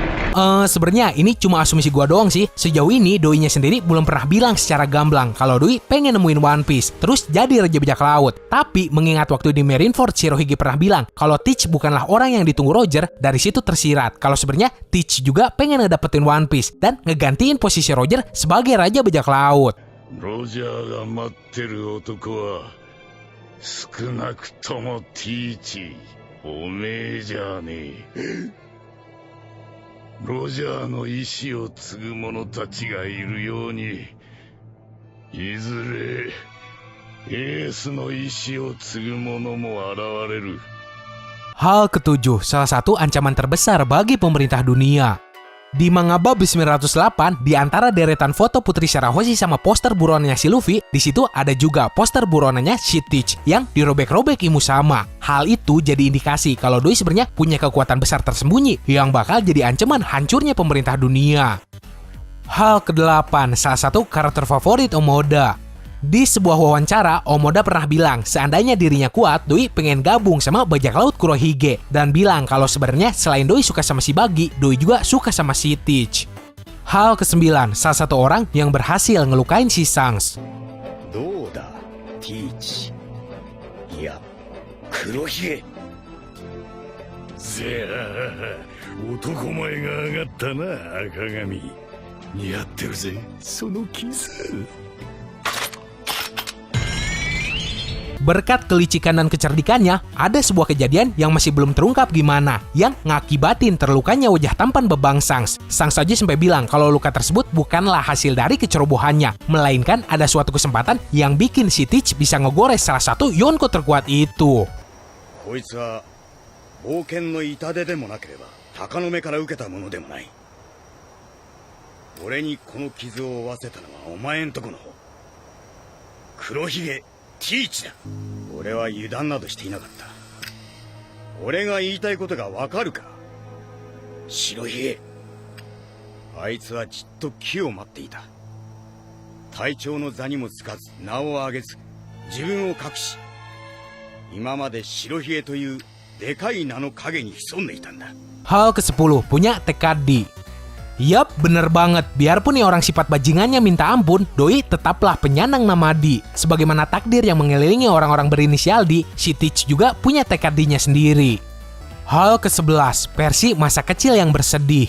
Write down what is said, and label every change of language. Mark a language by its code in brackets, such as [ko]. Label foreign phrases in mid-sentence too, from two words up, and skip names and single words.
[id] Sebenarnya ini cuma asumsi gua doang sih. Sejauh ini Doi-nya sendiri belum pernah bilang secara gamblang kalau Doi pengen nemuin One Piece, terus jadi Raja Bajak Laut. Tapi mengingat waktu di Marineford Shirohige pernah bilang kalau Teach bukanlah orang yang ditunggu Roger, dari situ tersirat kalau sebenarnya Teach juga pengen ngedapetin One Piece dan ngegantiin posisi Roger sebagai Raja Bajak Laut. [ja] ロジャーが待ってる男は少なくともティーチおめえじゃねえ。ロジャーの意志を継ぐ者たちがいるようにいずれエースの意志を継ぐ者も現れる。 [id] Hal ketujuh, salah satu ancaman terbesar bagi pemerintah dunia. Di manga Bab 908, di antara deretan foto Putri Shirahoshi sama poster buronannya si Luffy, di situ ada juga poster buronannya si Teach yang dirobek-robek Imu sama. Hal itu jadi indikasi kalau Doi sebenarnya punya kekuatan besar tersembunyi yang bakal jadi ancaman hancurnya pemerintah dunia. Hal ke-8, salah satu karakter favorit Omoda. Di sebuah wawancara, Omoda pernah bilang seandainya dirinya kuat, Doi pengen gabung sama bajak laut Kurohige dan bilang kalau sebenarnya selain Doi suka sama si Buggy, Doi juga suka sama si Teach. Hal ke-9, salah satu orang yang berhasil ngelukain si Shanks. [ja] どうだティーチいや黒ひげせや男前が上がったな赤髪。似合ってるぜそのキス。 [id] Berkat kelicikan dan kecerdikannya, ada sebuah kejadian yang masih belum terungkap gimana, yang ngakibatin terlukanya wajah tampan bebang Shanks. Shanks aja sampai bilang kalau luka tersebut bukanlah hasil dari kecerobohannya, melainkan ada suatu kesempatan yang bikin si Teach bisa ngegores salah satu Yonko terkuat itu. [ja] こいつは冒険の痛手でもなければ鷹の目から受けたものでもない。俺にこの傷を負わせたのはお前んとこの方黒ひげティーチだ。俺は油断などしていなかった。俺が言いたいことがわかるか白ひげ。あいつはじっと木を待っていた。隊長の座にもつかず名を上げず自分を隠し今まで白ひげというでかい名の影に潜んでいたんだ。 [id] Hal ke-10, punya tekad di. Yap, bener banget. Biarpun nih orang sifat bajingannya minta ampun, Doi tetaplah penyandang nama Di. Sebagaimana takdir yang mengelilingi orang-orang berinisial Di, si Teach juga punya tekad D-nya sendiri. Hal ke-11, versi masa kecil yang bersedih.